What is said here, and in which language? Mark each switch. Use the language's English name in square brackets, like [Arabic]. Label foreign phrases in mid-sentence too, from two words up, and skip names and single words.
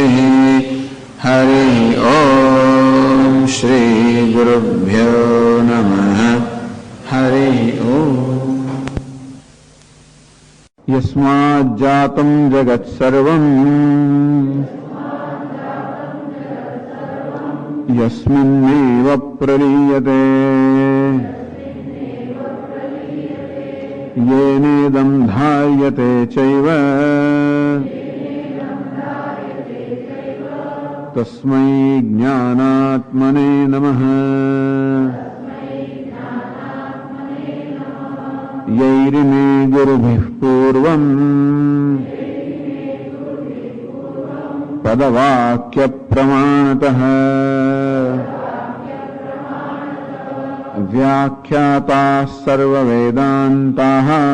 [Sanskrit] હરિ ઓમ શ્રી ગુરુભ્યો નમઃ. હરિ ઓમ. યસ્માજ્જાતં જગત સર્વં યસ્મિન્નેવ પ્રલીયતે येनेदं धार्यते चैव तस्मै ज्ञानात्मने नमः. यैरिमे गुरुभिः पूर्वं पदवाक्यप्रमाणतः व्याख्याताः सर्ववेदान्ताः